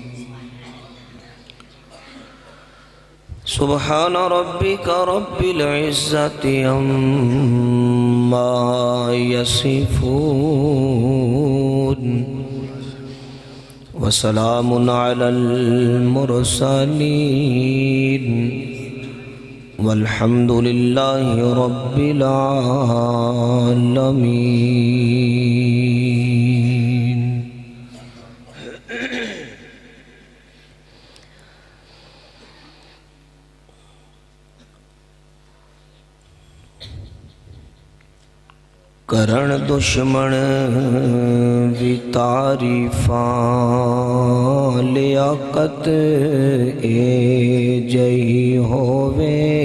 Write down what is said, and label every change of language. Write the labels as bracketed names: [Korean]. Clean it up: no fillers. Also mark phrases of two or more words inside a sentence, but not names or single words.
[Arabic] سبحان ربك رب العزة عما يصفون وسلام على المرسلين والحمد لله رب العالمين. [Punjabi] کرن دشمن بھی تعریفاں لیاقت اے جئی ہووے.